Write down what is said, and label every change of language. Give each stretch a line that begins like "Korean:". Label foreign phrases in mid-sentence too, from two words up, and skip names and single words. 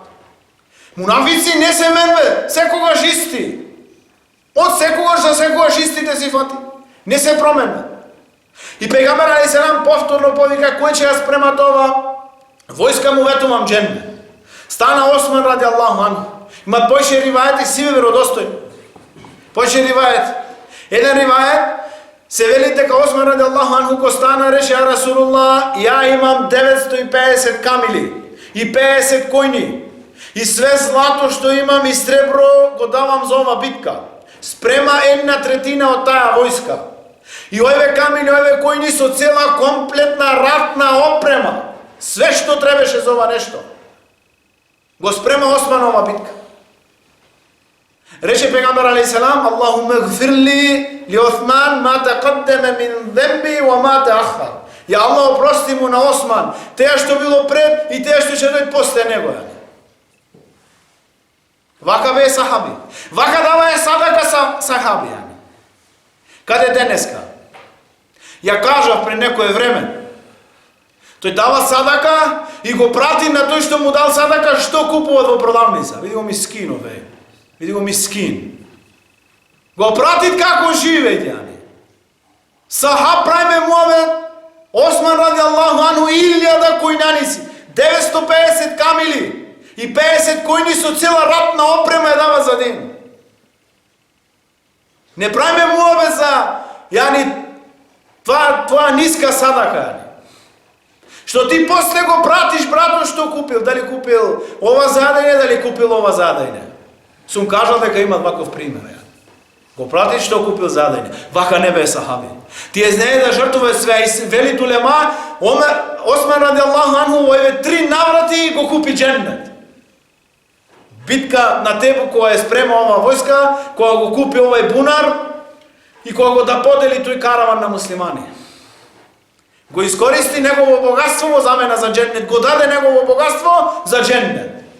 Macedonian: Мунафици не се менве, секогаш исти. Од секогаш за секогаш истите сифати. Не се променва. И пегамбер алейхиселам повторно повика кој ќе ја спрема тоа, војска му ветувам дженнет. Стана Осман
Arabic: رضي الله عنه.
Macedonian: Има поише ривајет и сиве веродостојни. Поише ривајет. Еден ривајет се вели дека Осман
Arabic: رضي الله عنه
Macedonian: ко стана рече
Arabic: يا رسول الله,
Macedonian: ја имам 950 камили и 50 којни и све злато што имам и сребро го давам за ова битка. Спрема 1/3 од таа војска. И овие камили, овие којни со цела комплетна ратна опрема. Све што требаше за ова нешто. Го спрема Осман ова битка. Рече пегамбер алейхиселам,
Arabic: اللهم اغفر لي لعثمان ما تقدم من ذنبي وما تأخر.
Macedonian: Ја Аллах опрости му на Осман теа што било пред и теа што ќе дојде после него. Вака бе сахаби. Вака дава е садака сахаби. Каде денеска? Ја кажав пред некое време. Тој дава садака и го прати на тој што му дал садака што купува во продавница. Види го мискинове. Види го мискин. Го пратит како живејте. Сахаб прајме Муавет, Осман
Arabic: رضي الله عنه
Macedonian: 1000 којнаници, 950 камили и 50 којни со цела ратна опрема ја дава за ден. Не прајме Муавет за тоа ниска садака. Што ти после го пратиш брато што купил, дали купил ова задање, дали купил ова задање. Сум кажал дека има ваков пример. Го пратиш што купил задање. Вака не бе сахаби. Тие знае да жртвува све и вели тулема, Осман
Arabic: رضي الله عنه
Macedonian: во еве 3 наврати го купи дженнет. Битка на Тебук која е спрема ова војска, која го купи овај бунар и која го да подели тој караван на муслимани. Го искористи негово богатство во замена за дженнет, го даде негово богатство за дженнет.